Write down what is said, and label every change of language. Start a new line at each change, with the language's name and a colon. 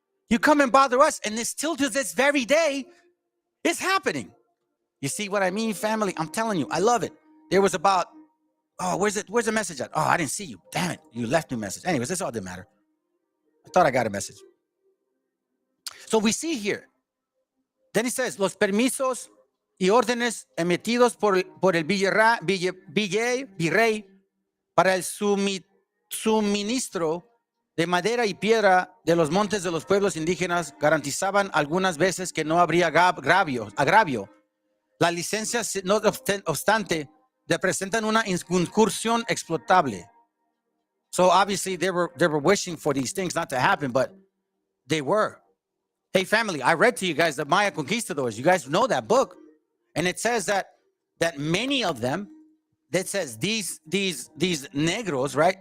English: You come and bother us, and this still to this very day is happening. You see what I mean, family? I'm telling you, I love it. There was about, oh, where's the message at? Oh, I didn't see you. Damn it, you left me a message. Anyways, this all didn't matter. I thought I got a message. So we see here.
Spanish: Then he says, los permisos y órdenes emitidos por el virrey para el suministro de madera y piedra de los montes de los pueblos indígenas garantizaban algunas veces que no habría agravio. Las licencias, no obstante, representan una incursión explotable.
English: So obviously they were wishing for these things not to happen, but they were. Hey, family, I read to you guys the Maya Conquistadors. You guys know that book. And it says that many of them, that says these negros, right?